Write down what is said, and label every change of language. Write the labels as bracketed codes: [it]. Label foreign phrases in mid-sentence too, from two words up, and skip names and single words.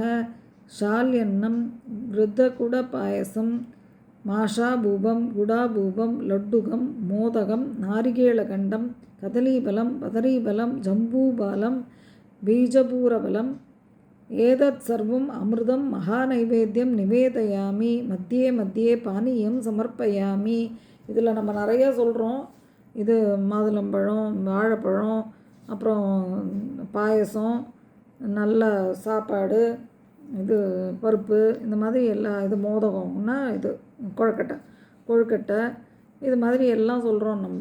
[sa] शाल्यन्नं वृद्धकुडपायसं माषाभूपं गुडाभूपं लड्डुकं मोदकं नारिकेलकण्डं कदलीफलं पदरीफलं जम्बूफलं बीजपूरफलं एतत् सर्वम् अमृतं महानैवेद्यं निवेदयामि. मध्ये मध्ये पानीयं समर्पयामि. [ta] இதில் நம்ம நிறையா சொல்கிறோம். இது மாதுளம்பழம், வாழைப்பழம், அப்புறம் பாயசம், நல்ல சாப்பாடு, இது பருப்பு, இந்த மாதிரி எல்லா இது மோதகம்னா இது கொழுக்கட்டை இது மாதிரி எல்லாம் சொல்கிறோம் நம்ம.